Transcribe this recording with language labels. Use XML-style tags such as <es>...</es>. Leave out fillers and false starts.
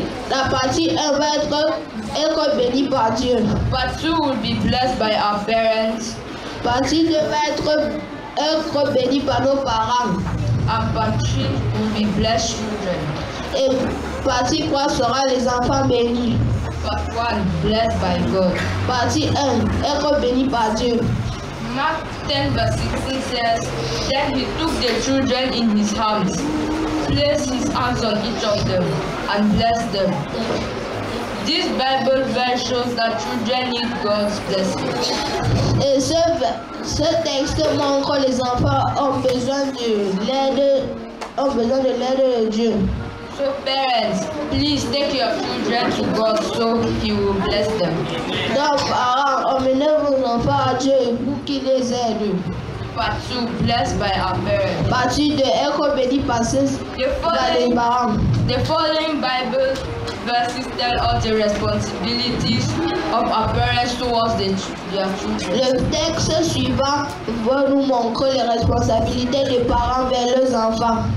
<fr>La partie 1 va être bénie par Dieu.</fr> <en>Part 2 will be blessed by our parents.</en> <fr>Partie 2 va être bénie par nos parents.</fr> <en>And part 3 will be blessed children.</en> <fr>Et partie 3 sera les enfants bénis.</fr> <en>Part 1, blessed by God.</en> <fr>Partie 1, être béni par Dieu.</fr> <en>Mark 10 verse 16 says, then he took the children in his hands, placed his hands on each of them, and blessed them. This Bible verse shows that children need God's blessing.</en> <fr>Et ce texte montre que les enfants ont besoin de l'aide de Dieu.</fr> <en>So parents, please take your children to God so He will bless them.</en> <fr>Donc parents, emmenez vos enfants à Dieu pour qu'il les aide.</fr> <en>Part 2, blessed by our parents.</en> <fr>Partie 2, être béni par les parents.</fr> <en>The following Bible verses tell us the responsibilities of our parents towards their children.</en> <fr>Le texte suivant va nous montrer les responsabilités des parents vers leurs enfants.</fr>